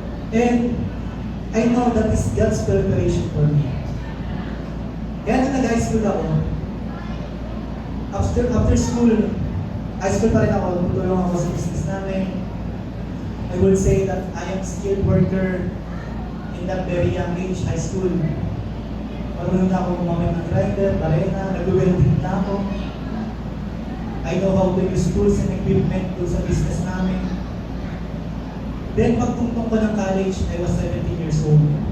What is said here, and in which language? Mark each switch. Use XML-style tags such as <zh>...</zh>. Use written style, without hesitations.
<en>And I know that is God's preparation for me.</en> <tl>Kaya nung nag-high school ako,</tl> <en>after school,</en> <tl>high school pa rin ako, tutulong ako sa business namin.</tl> <en>I would say that I am a skilled worker in that very young age, high school.</en> <tl>Marunong na ako gumamit ng grinder, barena, nag-welding na ako.</tl> <en>I know how to use tools and equipment</en> <tl>doon sa business namin.</tl> <en>Then</en> <tl>pagtungtong ko ng college,</tl> <en>I was 17 years old.</en>